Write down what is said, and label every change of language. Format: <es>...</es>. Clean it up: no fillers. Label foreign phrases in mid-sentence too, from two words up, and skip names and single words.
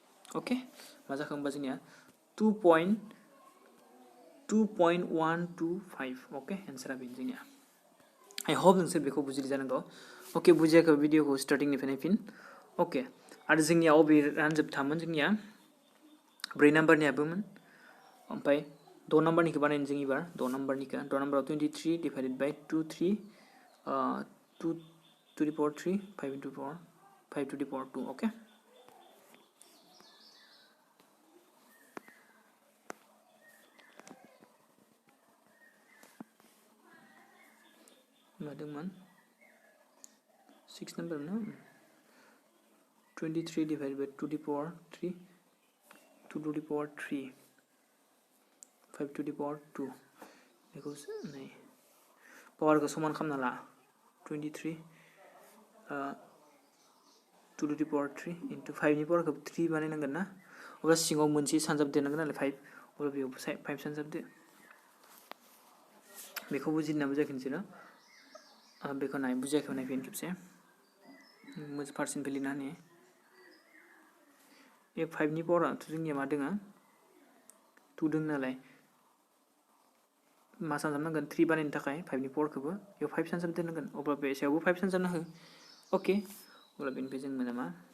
<brx>ओके मा जाखो होमबा जोंनिया 2.125 ओके एन्सारा बेनो जोंनिया</brx> <en>I hope</en> <brx>नोंसोर बेखौ बुजिदों जानांगौ ओके बुजियाखै भिडिअखौ स्टार्टिंनिफ्राय नायफिन ओके आरो जोंनिया अबे रानजोबथामोन जोंनिया 4 नाम्बारनियाबोमोन ओमफ्राय 6 नाम्बारनिखौ बानायनो जों एबार 6 नाम्बाराव 23</brx> <en>divided by</en> <brx>2 3</brx> <en>2 to the power 3 5 into 4 5 to the power 2 okay madam 6 number no 23 divided by 2 to the power 3 2 to the power 3 5 to the power 2 equals power</en> <brx>को समान खालामना ला</brx> <en>23 2 to the power 3 into 5</en> <brx>नि power को 3 बानायनांगोन ना अब्ला सिङाव मोनसे सानजाबदेरनांगोन नालाय 5 अब्ला बेयाव 5 सानजाबदो बेखौ बुजिना बुजियाखै नोंसोरो बेखौ नाय बुजियाखै नायफिन खेबसे मोजां पार्सेन्टनिफ्राय लिरना होनि बे 5 नि पावाराथ' जोंनिया मा दोङो 2 दों नालाय मा सानजाबनांगोन 3 बानायनो थाखाय 5 नि पावारखौबो बेयाव 5 सानजाबदेरनांगोन अब्ला बे सायावबो 5 सानजाबना हो ओके अब्ला बेनिफ्राय जों मोनो मा</brx>